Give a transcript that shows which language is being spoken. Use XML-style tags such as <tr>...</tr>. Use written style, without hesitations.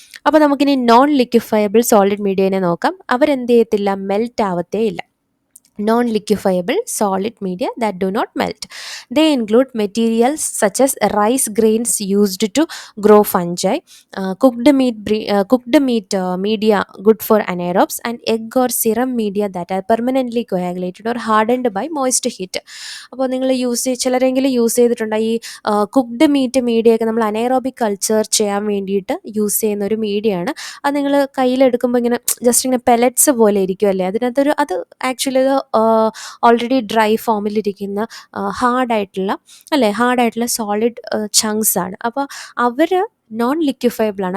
<ml>അപ്പോൾ നമുക്കിനി non ലിക്വിഫയബിൾ solid മീഡിയനെ നോക്കാം. അവരെന്ത് ചെയ്യത്തില്ല, മെൽറ്റ് ആവത്തേ ഇല്ല.</ml> <en>Non-liquefiable solid media that do not melt. They include materials such as rice grains used to grow fungi, cooked meat media good for anaerobes, and egg or serum media that are permanently coagulated or hardened by moist heat.</en> <ml>അപ്പോൾ നിങ്ങൾ ചിലരെങ്കിലും use ചെയ്തിട്ടുണ്ട് ഈ cooked meet മീഡിയയൊക്കെ. നമ്മൾ anaerobic culture ചെയ്യാൻ വേണ്ടിയിട്ട് use ചെയ്യുന്ന ഒരു മീഡിയയാണ്. അത് നിങ്ങൾ കയ്യിലെടുക്കുമ്പോൾ ഇങ്ങനെ ജസ്റ്റ് ഇങ്ങനെ പെലറ്റ്സ് പോലെ ഇരിക്കുമല്ലേ, അതിനകത്തൊരു അത് ആക്ച്വലി ഇത് ഓൾറെഡി ഡ്രൈ ഫോമിലിരിക്കുന്ന ഹാർഡായിട്ടുള്ള സോളിഡ് ചങ്ക്സ് ആണ്. അപ്പോൾ അവർ നോൺ ലിക്വിഫയബിൾ ആണ്.</ml>